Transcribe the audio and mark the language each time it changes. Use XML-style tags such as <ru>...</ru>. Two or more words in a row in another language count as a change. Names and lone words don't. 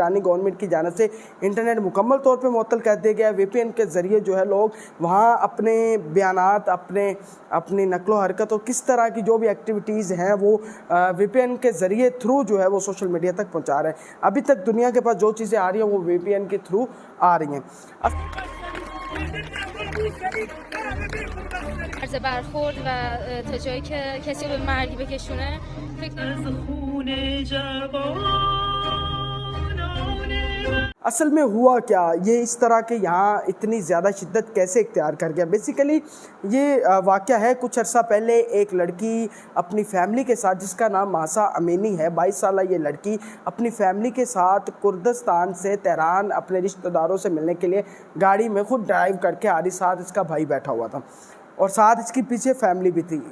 <ur>ایرانی گورنمنٹ کی جانب سے انٹرنیٹ مکمل طور پے معطل کر دیا گیا ہے. VPN کے ذریعے جو ہے لوگ وہاں اپنے بیانات، اپنی نقل و حرکت اور کس طرح کی جو بھی ایکٹیویٹیز ہیں وہ VPN کے ذریعے تھرو جو ہے وہ</ur> <en>social media</en> <ur>تک پہنچا رہے ہیں. ابھی تک دنیا کے پاس جو چیزیں آ رہی ہیں وہ VPN کے تھرو آ رہی ہیں.</ur> <fa>عرض برخورد و تا جایی که کسی رو به مرگ بکشونه</fa> <ur>اصل میں ہوا کیا، یہ اس طرح کے یہاں اتنی زیادہ شدت کیسے اختیار کر گیا. بیسکلی یہ واقعہ ہے کچھ عرصہ پہلے ایک لڑکی اپنی فیملی کے ساتھ، جس کا نام ماسا امینی ہے، 22 سال یہ لڑکی اپنی فیملی کے ساتھ کردستان سے تہران اپنے رشتہ داروں سے ملنے کے لیے گاڑی میں خود ڈرائیو کر کے آ رہی، ساتھ اس کا بھائی بیٹھا ہوا تھا اور ساتھ اس کے پیچھے فیملی بھی تھی.</ur>